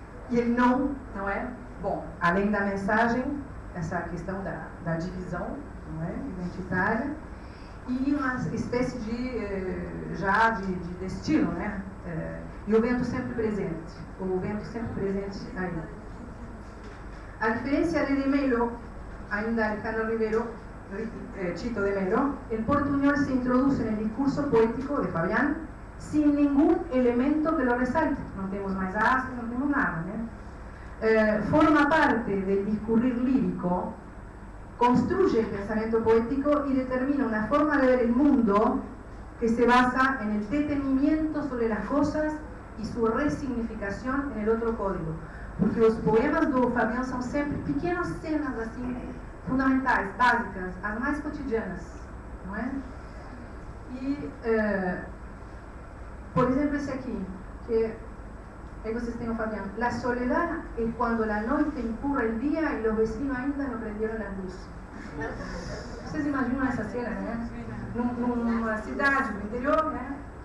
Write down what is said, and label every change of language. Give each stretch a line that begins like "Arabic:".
Portuguese: E ele não é? Bom, além da mensagem, essa questão da divisão, não é? Identitária, e uma espécie de destino, né? E o vento sempre presente. O vento sempre presente aí.
Spanish: A diferencia de Melo, ainda Alejandro Rivero, Chito de Melo, el portuñol se introduce en el discurso poético de Fabián sin ningún elemento que lo resalte. No tenemos más as, no tenemos nada, ¿eh? Forma parte del discurrir lírico, construye el pensamiento poético y determina una forma de ver el mundo que se basa en el detenimiento sobre las cosas y su resignificación en el otro código.
Portuguese: Porque os poemas do Fabian são sempre pequenas cenas assim, fundamentais, básicas, as mais cotidianas, não é? E, por exemplo, esse aqui, que aí vocês têm o Fabian.
Spanish: La soledad es cuando la noite encurra el día y los vecinos ainda no prendieron las luces.
Portuguese: Vocês imaginam essa cena, né? Numa cidade do interior, né?